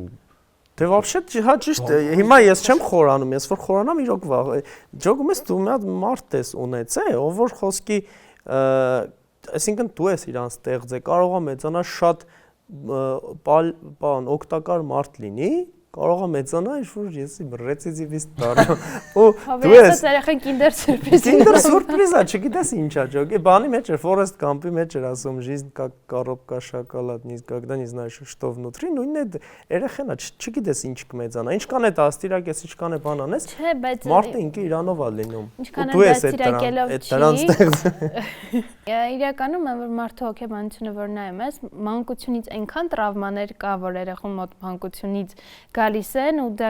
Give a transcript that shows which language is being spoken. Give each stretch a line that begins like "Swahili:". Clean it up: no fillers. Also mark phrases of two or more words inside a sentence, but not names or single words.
Armenian: Դե вообще հա ճիշտ է։ Հիմա ես չեմ խորանում, ես որ խորանամ իրոք վաղ։ Ջոգում ես դու մի հատ մարդ ես ունեցե, ով որ խոսքի, այսինքն դու ես իրան ստեղծե, կարող է մեծանալ շատ բան օգտակար մարդ լինի, կարող է մեծանալ ինչ որ եսի ռեցիդիվիստ դառնա։ Ու դու ես երեխան Kinder Surprise։ Kinder Surprise, չգիտես ինչա ջոգի, բանի մեջ էր Forest Gump-ի մեջ էր ասում
Russian: жизнь как коробка шоколад, никогда не знаешь, что внутри,
Armenian: նույնն է երեխան է, չգիտես ինչ կմեծանա, ինչքան է դաստիարակ ես, ինչքան է բան անես։ Չէ, բայց մարդը ինքը իրանով է լինում։ Ինչքան Դու է ես դաստիարակելով այդ դրան ստեղծ։ Իրականում որ մարդու հոգեբանությունը որ նայում ես, մանկությունից այնքան տրավմաներ կա, որ երեխուն մոտ մանկությունից գալիս են ու դա